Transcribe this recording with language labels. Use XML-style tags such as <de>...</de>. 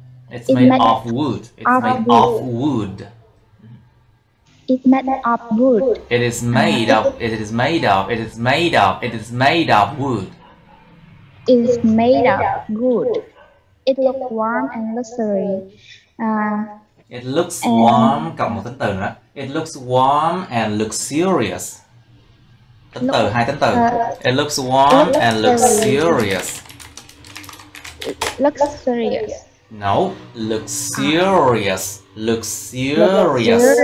<en>It's made of wood. It's made of wood. It's made of wood. It is made of. It is made of. It is made of. It is made of wood. It is made of wood. It looks warm and luxury. It looks warm,</en> <vi>cộng một tính từ nữa.</vi> <en>It looks warm and luxurious.</en> <vi>Tính từ, hai tính từ.</vi> <en>It looks warm and luxurious. Luxurious. No, luxurious. Luxurious.</en>